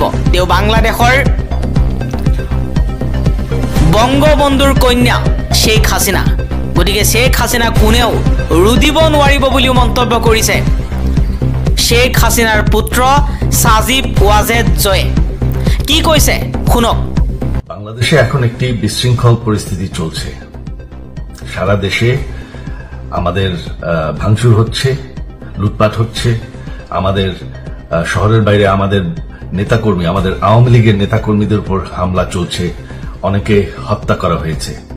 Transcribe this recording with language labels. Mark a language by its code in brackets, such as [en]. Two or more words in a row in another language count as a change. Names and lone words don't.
[as] তেওঁ বাংলাদেশৰ বংগবন্ধুৰ কন্যা শ্বেখ হাছিনা। গতিকে শ্বেখ হাছিনা কোনেও ৰুদিব নোৱাৰিব বুলিও মন্তব্য কৰিছে শ্বেখ হাছিনাৰ পুত্ৰ সাজিব ৱাজেদ জয়ে। কি কৈছে শুনক। [bn] বাংলাদেশে এখন একটি বিশৃঙ্খল পরিস্থিতি চলছে। সারা দেশে আমাদের ভাঙচুর হচ্ছে, লুটপাট হচ্ছে, আমাদের শহরের বাইরে আমাদের নেতাকর্মী, আমাদের আওয়ামী লীগের নেতাকর্মীদের উপর হামলা চলছে, অনেকে হত্যা করা হয়েছে।